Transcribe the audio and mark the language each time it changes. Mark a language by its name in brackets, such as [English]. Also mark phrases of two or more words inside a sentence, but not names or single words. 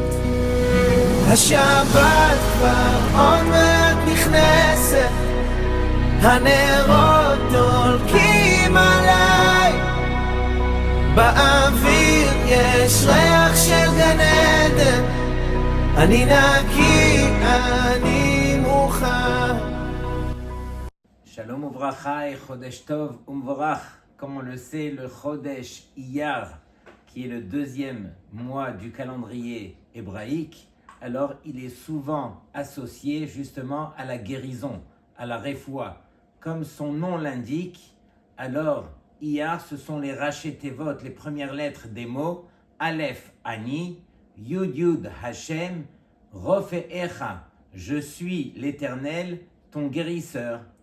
[Hebrew] השבת כבר עוד מעט נכנסת, הנרות דולקים עליי, באוויר יש ריח של גן עדן, אני נקי, אני מוכן. שלום וברכה [French] et [Hebrew] חודש טוב ומבורך. [French] Comme on le sait, le Chodesh Iyar, qui est le deuxième mois du calendrier hébraïque, alors il est souvent associé justement à la guérison, à la refoua. Comme son nom l'indique, alors Iyar, ce sont les [Hebrew] ראשי תיבות, [French] les premières lettres des mots, [Hebrew] אלף אני, יוד יוד השם, רופאך, [French] je suis l'Éternel, ton guérisseur.